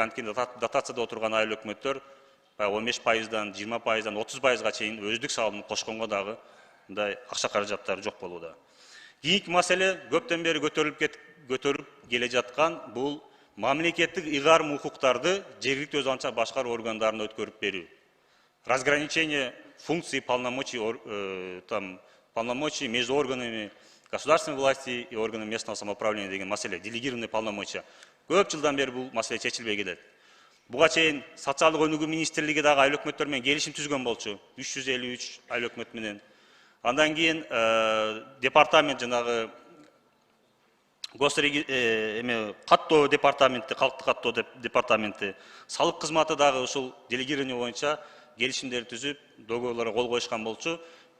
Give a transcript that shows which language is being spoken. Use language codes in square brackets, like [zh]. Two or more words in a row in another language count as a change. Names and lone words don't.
[ky] Анткени дотацияда отурган айыл өкмөттөр 15%дан 20%дан 30%га чейин өздүк салымды кошконго дагы мындай акча каражаттары жок болууда. Кийинки маселе көптөн бери көтөрүп келе жаткан бул мамлекеттик ыйгарым укуктарды жергиликтүү өзү башкаруу органдарына өткөрүп берүү. [ru] Разграничение функций полномочий между органами государственной власти и органами местного самоуправления [ky] деген маселе, [ru] делегированный полномочия. [ky] Көп жылдан бери бул маселе чечилбей келет. Буга чейин социалдык өнүгүү министрлиги дагы айыл өкмөттөр менен келишим түзгөн болчу, 353 айыл өкмөт менен. Андан кийин департамент жанагы каттоо департаменти, калктык каттоо департаменти, салык кызматы дагы ушул делегирование боюнча келишимдерди түзүп, договорлорго кол коюшкан болчу.